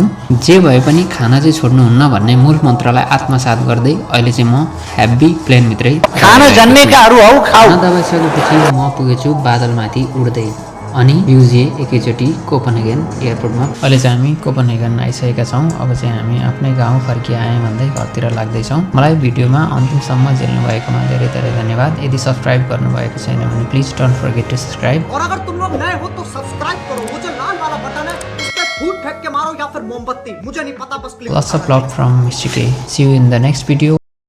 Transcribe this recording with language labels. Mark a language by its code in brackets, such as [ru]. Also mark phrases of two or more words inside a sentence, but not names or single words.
[ne] जे भए पनि खाना चाहिँ छोड्नुहुन्न भन्ने मूल मन्त्रलाई आत्मसात गर्दै अहिले चाहिँ म हेभी प्लेनभित्रै खाना दबाइसकेपछि म पुगेछु बादलमाथि उड्दै। अनि युजिए एकैचोटि कोपेनहेगन एयरपोर्टमा। अहिले चाहिँ हामी कोपेनहेगन आइसकेका छौँ। अब चाहिँ हामी आफ्नै गाउँ फर्किआएँ भन्दै घरतिर लाग्दैछौँ। मलाई भिडियोमा अन्तिमसम्म झेल्नु भएकोमा धेरै धेरै धन्यवाद। यदि सब्सक्राइब गर्नुभएको छैन भने [en] please don't forget to subscribe. [hi] और अगर तुम लोग नए हो तो सब्सक्राइब करो, वो जो लाल वाला बटन है उस पे फूट फेंक के मारो या फिर मोमबत्ती, मुझे नहीं पता, बस क्लिक। [en] Lots of love from Mr. K. See you in the next video.